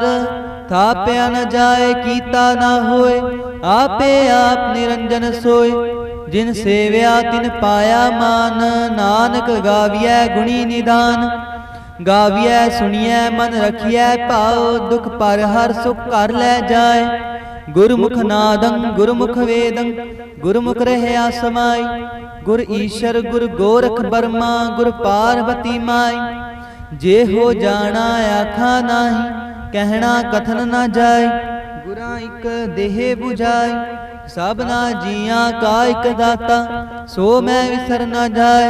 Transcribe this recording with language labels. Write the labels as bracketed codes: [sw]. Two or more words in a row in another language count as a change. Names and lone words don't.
[pa] ਥਾਪਿਆ ਨ ਜਾਏ ਕੀਤਾ ਨਾ ਹੋਏ ਆਪੇ ਆਪ ਨਿਰੰਜਨ ਸੋਏ। ਜਿਨ ਸੇਵਿਆ ਤਿਨ ਪਾਇਆ ਮਾਨ ਨਾਨਕ ਗਾਵਿਆ ਗੁਣੀ ਨਿਦਾਨ। ਗਾਵਿਆ ਸੁਨੀਏ ਮਨ ਰਖੀਏ ਪਾਓ ਦੁਖ ਪਰ ਹਰ ਸੁਖ ਕਰ ਲੈ ਜਾਏ। ਗੁਰਮੁਖ ਨਾਦੰ ਗੁਰਮੁਖ ਵੇਦੰ ਗੁਰਮੁਖ ਰਹਯਾ ਸਮਾਈ। ਗੁਰ ਈਸ਼ਵਰ ਗੁਰ ਗੋਰਖ ਬਰਮਾ ਗੁਰ ਪਾਰਵਤੀ ਮਾਈ। ਜੇ ਹੋ ਜਾਨਾ ਆਖਾ ਨਾਹੀ ਕਹਨਾ ਕਥਨ ਨ ਜਾਯ। ਗੁਰਾ ਇਕ ਦੇਹ ਬੁਝਾਈ ਸਬਨਾ ਜੀਆ ਕਾ ਇਕ ਦਾਤਾ ਸੋ ਮੈਂ ਵਿਸਰ ਨ ਜਾਯ।